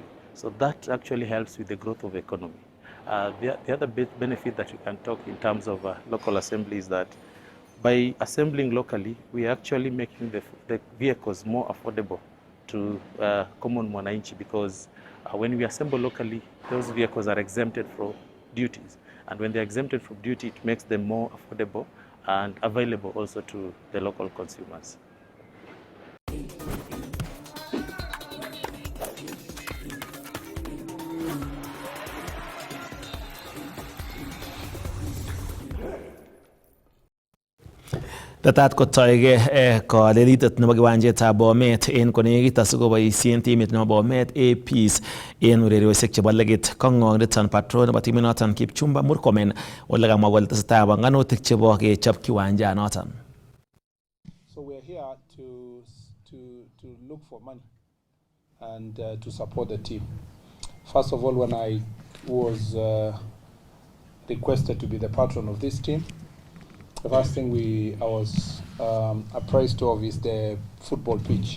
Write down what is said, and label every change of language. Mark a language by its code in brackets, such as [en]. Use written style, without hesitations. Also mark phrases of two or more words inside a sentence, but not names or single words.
[en] So that actually helps with the growth of economy. The other benefit that you can talk in terms of local assembly is that by assembling locally, we are actually making the vehicles more affordable to common mwananchi, because when we assemble locally, those vehicles are exempted from duties. And when they're exempted from duty, it makes them more affordable and available also to the local consumers. [kln] Tetat kotoige kolelitet nebo kiwanjetab Bomet en konekit asikoboisien timit nebo Bomet APs en ureriosiek chebo legit. Kong'ong'oniton patron nebo timit noton Kipchumba Murkomen ole kamwa kole tesetai panganutik chebo kechob kiwanjanoton. [en] So we're here to look for money and to support the team. First of all, when I was requested to be the patron of this team, the first thing I was apprised of is the football pitch.